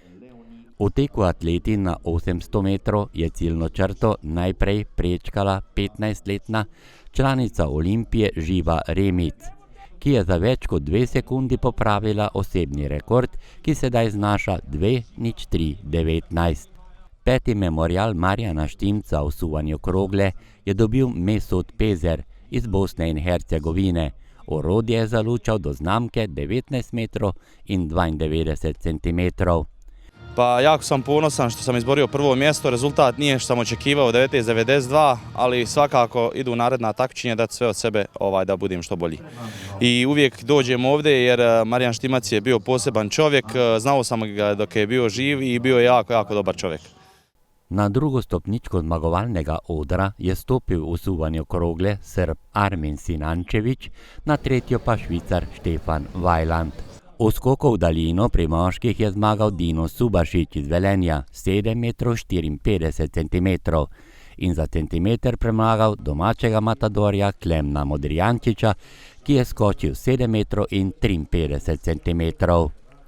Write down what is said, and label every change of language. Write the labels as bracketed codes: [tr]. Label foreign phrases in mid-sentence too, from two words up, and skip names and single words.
[sl] V teku atleti na 800 metrov je ciljno črto najprej prečkala 15-letna članica Olimpije Živa Remic, ki je za več kot 2 sekundi popravila osebni rekord, ki sedaj znaša 2:03:19. 5. memorial Marjana Štimca v suvanju krogle je dobil Mesut Pezer iz Bosne in Hercegovine. Orodje je zalučal do znamke 19 metrov in 92 centimetrov. [bs] Pa jako sam ponosan što sam izborio prvo mjesto, rezultat nije što sam očekivao 19:92, ali svakako idu naredna takmičenja dati sve od sebe da budem što bolji. I uvijek dođem ovdje jer Marijan Štimac je bio poseban čovjek, znao sam ga dok je bio živ i bio je jako dobar čovjek. [sl] Na drugo stopničko zmagovalnega odra je stopil v suvanju krogle Srb Armin Sinančević, na tretjo pa Švicar Štefan Vajland. V skoku v daljino pri moških je zmagal Dino Subašić iz Velenja 7:54 centimetrov in za centimeter premagal domačega matadorja Klemna Modrijančiča, ki je skočil 7:53 centimetrov.